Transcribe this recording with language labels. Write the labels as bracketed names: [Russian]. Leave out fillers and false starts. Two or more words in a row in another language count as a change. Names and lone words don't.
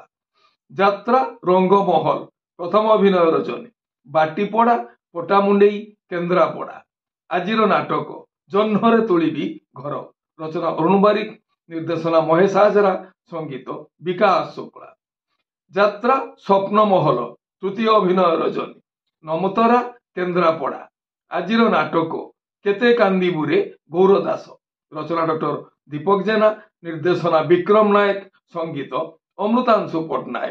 [Odia] ଯାତ୍ରା ରଙ୍ଗମହଲ ପ୍ରଥମ ଅଭିନୟ ରଜନୀ ବାଟିପଡ଼ା ପଟାମୁଣ୍ଡେଇ କେନ୍ଦ୍ରାପଡ଼ା। ଆଜିର ନାଟକ ଜହ୍ନରେ ତୋଳିବି ଘର। ରଚନା ଅରୁଣ ବାରିକ, ନିର୍ଦ୍ଦେଶନା ମହେଶ ହାଜରା, ସଙ୍ଗୀତ ବିକାଶ ଶୁକ୍ଳା। ଯାତ୍ରା ସ୍ୱପ୍ନମହଲ ତୃତୀୟ ଅଭିନୟ ରଜନୀ ନମତରା କେନ୍ଦ୍ରାପଡ଼ା। ଆଜିର ନାଟକ କେତେ କାନ୍ଦିବୁରେ ଗୌର ଦାସ। ରଚନା ଡକ୍ଟର ଦୀପକ ଜେନା, ନିର୍ଦ୍ଦେଶନା ବିକ୍ରମ ନାୟକ, ସଙ୍ଗୀତ ଅମୃତାଂଶୁ ପଟ୍ଟନାୟକ।